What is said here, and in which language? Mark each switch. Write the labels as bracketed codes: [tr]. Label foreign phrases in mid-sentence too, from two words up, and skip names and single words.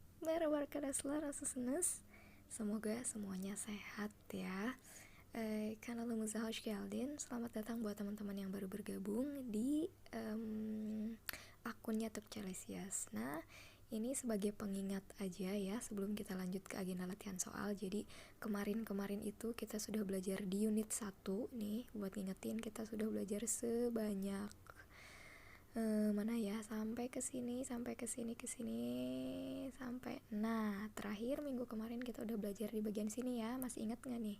[id] Bismillahirrahmanirrahim. Semoga semuanya sehat ya. [tr] Kanalımıza hoş geldin. [id] Selamat datang buat teman-teman yang baru bergabung di akun YouTube Celesius. Nah, ini sebagai pengingat aja ya sebelum kita lanjut ke agenda latihan soal. Jadi kemarin itu kita sudah belajar di unit 1 nih. Buat ngingetin, kita sudah belajar sebanyak mana ya, sampai kesini sampai nah terakhir minggu kemarin kita udah belajar di bagian sini ya, masih ingat nggak nih?